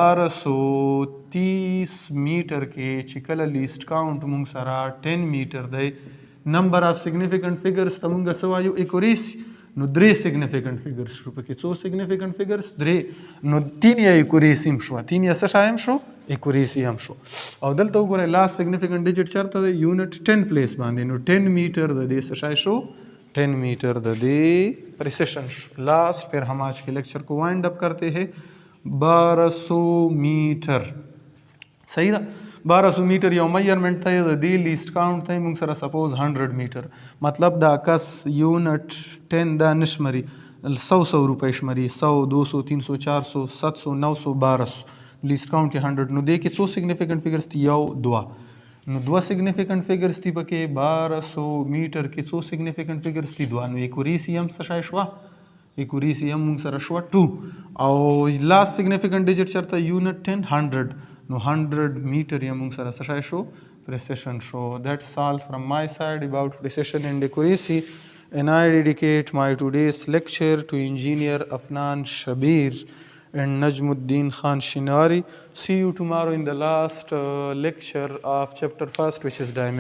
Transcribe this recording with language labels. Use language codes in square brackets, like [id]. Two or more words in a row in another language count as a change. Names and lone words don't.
[ps] 1230 میټر کې چې کله [en] least count [ps] موږ سره 10 میټر دی [en] number of significant figures [ps] ته موږ څه وایو accuracy نو درې [en] significant figures [ps] شو پکې څو [en] significant figures [ps] درې نو تین یې accuracy هم شوه تین یې څه شی هم شو accuracy هم شو او دلته وګورئ [en] last significant digit [ps] چېرته دی یونټ 10 پلیس باندې نو 10 میټر د دې څه شی شو 10 میٹر د دې [en] precision last [ur] پھر ہم آج کے لیکچر کو وائنڈ اپ کرتے ہیں 1200 میٹر صحیح [ps] ده 1200 میټر یو میجرمنټ ته د دې [en] least count [ps] ته موږ سره سپوز 100 میټر مطلب دا کس یونټ 10 دا نشمري 100 روپۍ شمري 100 200 300 400 700 900 1200 [en] least count [ps] 100 نو دې کې څو [en] significant figures [ps] دي یو دوه نو دوه [en] significant figures [ps] دي پکې 1200 میټر کې څو [en] significant figures [ps] دي دوه نو accuracy هم څه شی شوه accuracy هم موږ سره شوه 2 او [en] last significant digit [ps] چېرته یونټ 10 100 نو 100 میټر یې موږ سره څه شی شو precision show. [en] That's all from my side about precision and accuracy, and I dedicate my today's lecture to Engineer Afnan Shabir and Najmuddin Khan Shinari. See you tomorrow in the last lecture of chapter 1, which is dimension.